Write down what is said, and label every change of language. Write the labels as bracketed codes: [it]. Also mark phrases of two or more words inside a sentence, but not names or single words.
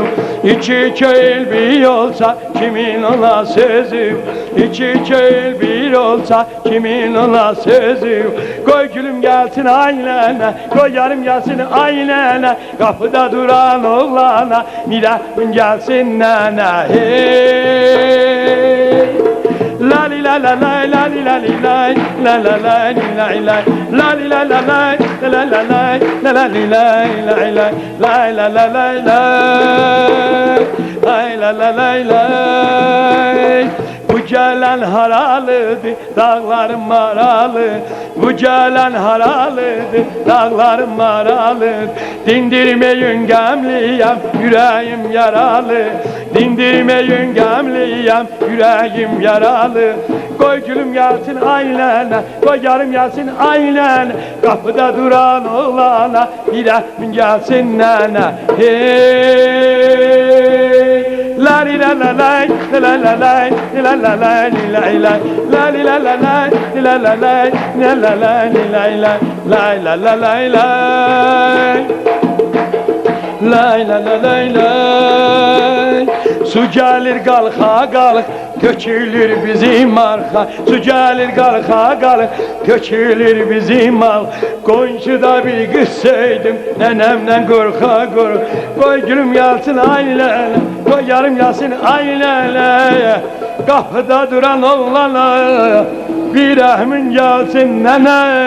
[az] İki köl bir olsa kimin ola sözüm, İki köl bir olsa kimin ola sözüm. Qoy gülüm gəlsin ailənə, qoy yarım gəlsin ailənə, qapıda duran oğlana nirəhmin gəlsin nənə. Hey la li la la la la li la li la la la la li la la la li la la la la la la la la li la la la la la la la la la la la la. [tr] Bu gelen haralıdır, dağlarım maralı. Bu gelen haralıdır, dağlarım maralı. Dindirmeyin gemliyem, yüreğim yaralı. Dindirmeyin gemliyem, yüreğim yaralı. Koy gülüm gelsin ailene, koy yarım gelsin ailene, kapıda duran oğlana bir rahmin gelsin nene. Hey la li la la la la la la la la la la li la la la li la la la la la la la la la li la la la la la la la lay lay lay lay lay. Su gelir kalka kalk, tökülür bizim arka. Su gelir kalka kalk, tökülür bizim al. Konşuda bir kız sevdim, nenemden korka kork. Koy gülüm gelsin ailene, koy yarım gelsin ailene, kapıda duran oğlana bir rahmin gelsin nene.